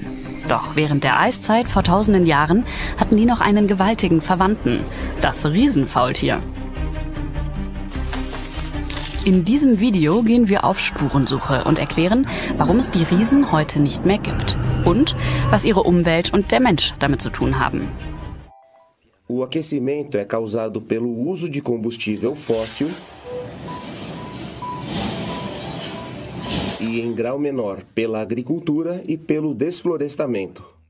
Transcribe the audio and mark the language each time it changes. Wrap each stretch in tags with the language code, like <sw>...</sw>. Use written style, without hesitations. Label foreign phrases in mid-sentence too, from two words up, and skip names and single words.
<de>Doch während der Eiszeit vor tausenden Jahren hatten die noch einen gewaltigen Verwandten, das Riesenfaultier. In diesem Video gehen wir auf Spurensuche und erklären, warum es die Riesen heute nicht mehr gibt und was ihre Umwelt und der Mensch damit zu tun haben.</de> <pt>O aquecimento é causado pelo uso de combustível fóssil e, em grau menor, pela agricultura e pelo desflorestamento.</pt>